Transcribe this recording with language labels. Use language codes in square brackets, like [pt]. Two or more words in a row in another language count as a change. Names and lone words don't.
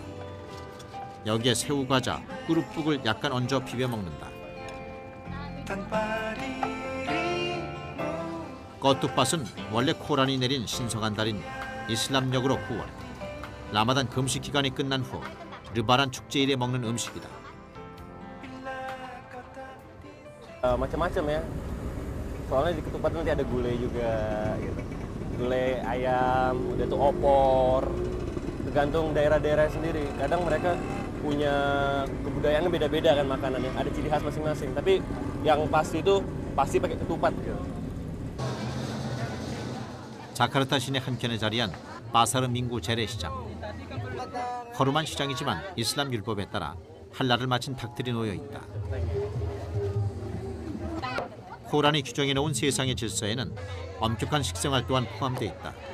[ko] 여기에 새우과자, 꾸룩북을 약간 얹어 비벼 먹는다. 꽃두밭은 원래 코란이 내린 신성한 달인 이슬람력으로 9월 라마단 금식 기간이 끝난 후 르바란 축제일에 먹는 음식이다. [id] Macam-macam ya. Soalnya di ketupat nanti ada gulai juga gitu. Gulai ayam, udah tuh opor. Tergantung daerah-daerah sendiri. Kadang mereka punya kebudayaannya beda-beda kan makanannya. Ada ciri khas masing-masing. Tapi yang pasti itu pasti pakai ketupat gitu. [ko] 자카르타 시내 한켠에 자리한 바사르 민구 재래시장. 허름한 시장이지만 이슬람 율법에 따라 할랄을 마친 닭들이 놓여 있다. 코란이 규정해 놓은 세상의 질서에는 엄격한 식생활 또한 포함돼 있다.